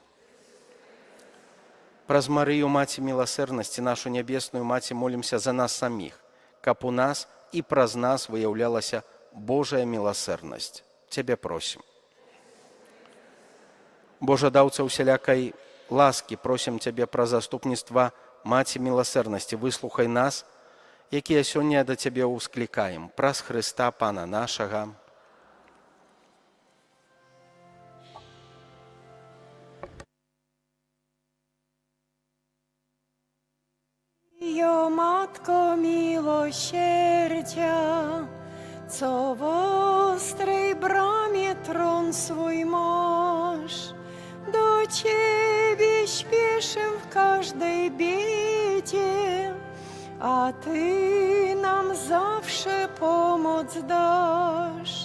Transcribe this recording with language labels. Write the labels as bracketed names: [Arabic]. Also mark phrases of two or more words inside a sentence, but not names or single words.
[Belarusian] Праз Марыю, Маці міласэрнасці, нашу нябесную Маці, молімся за нас саміх, каб у нас і праз нас выяўлялася Божая міласэрнасць. Цябе просім. Божа даўца усялякай ласкі, просім Цябе пра заступніцтва Маці міласэрнасці. Выслухай нас, якія сёння да Цябе ўсклікаем. Праз Хрыста, Пана нашага. [Polish] Йо, Matko miłosierdzia, co w ostrej bramie tron swój masz, do Ciebie śpieszę w każdej biedzie, a Ty nam zawsze pomoc dasz.